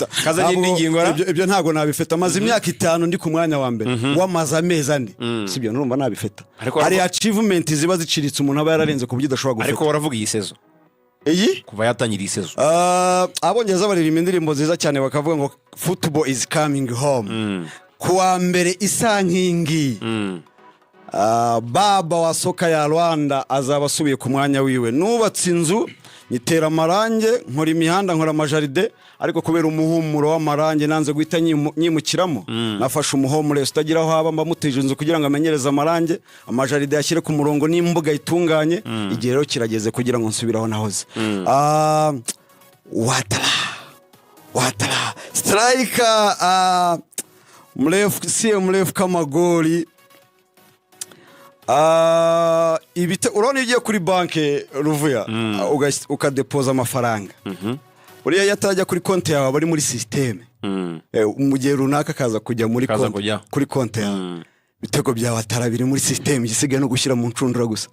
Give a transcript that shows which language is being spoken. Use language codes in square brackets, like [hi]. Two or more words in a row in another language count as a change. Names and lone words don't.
[rw] kazanye indi ngingo ibyo ntabwo nabifeta maze imyaka 5 ndi ku mwanya wa mbere wamaze amezi 4 sibyo nurumva nabifeta ari achievement ziba ziciritse umuntu aba yararenze ku buryo udashobora gufeta ariko waravuga iyi sezo iyi kuva yatangira iyi sezo abongereza baririmba indirimbo nziza cyane bakavuga ngo [en] football is coming home [rw] kuwa mbere isa nkingi baba wa soka ya Rwanda azaba asubiye ku mwanya wiwe nubatse inzu nyitera amarange nkora imihanda nkora amajaride ariko kubera umuhumuro w'amarange nanze guhita nyimukiramo nafashe umuhomure utagira aho haba mbamutije inzu kugira ngo amenyereze amarange amajaride yashyire ku murongo n'imbuga itunganye igihe rero kirageze kugira ngo nsubiraho nahoze watara striker [sw] mrefu kama goli [rw] urabona ugiye kuri banke Ruvuya ukadepoza amafaranga uriya yatajya kuri konti yawe bari muri systeme mu gihe runaka kaza kujya muri kuri konti yawe ibitego bya Watara biri muri systeme igisigaye no gushyira mu ncundura gusa